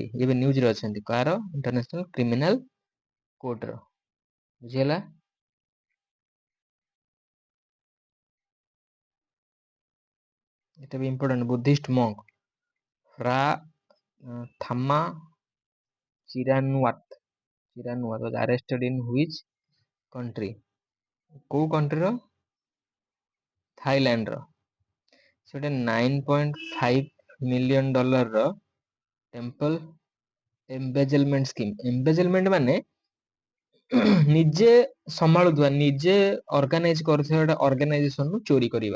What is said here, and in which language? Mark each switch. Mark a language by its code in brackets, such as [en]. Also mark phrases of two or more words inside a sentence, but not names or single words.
[or] ଏବେ ନ୍ୟୁଜ ରେ ଅଛନ୍ତି, କାହାର? ଇଣ୍ଟରନ୍ୟାସନାଲ କ୍ରିମିନାଲ କୋର୍ଟ ର। ବୁଝିହେଲା? ଏଟା ବି [en] important, ବୁଦ୍ଧିଷ୍ଟ monk ଫ୍ରା ଥାମା ଚିରାନୁଆତ was arrested in which country? [or] କୋଉ କଣ୍ଟ୍ରିର? ଥାଇଲାଣ୍ଡ ର। ସେଟା $9.5 ମିଲିୟନ ର [en] temple embezzlement scheme. [or] ଏମ୍ବେଜଲମେଣ୍ଟ ମାନେ ନିଜେ ସମ୍ଭାଳୁଥିବା, ନିଜେ ଅର୍ଗାନାଇଜ କରୁଥିବା ଗୋଟେ ଅର୍ଗାନାଇଜେସନ ରୁ ଚୋରି କରିବା।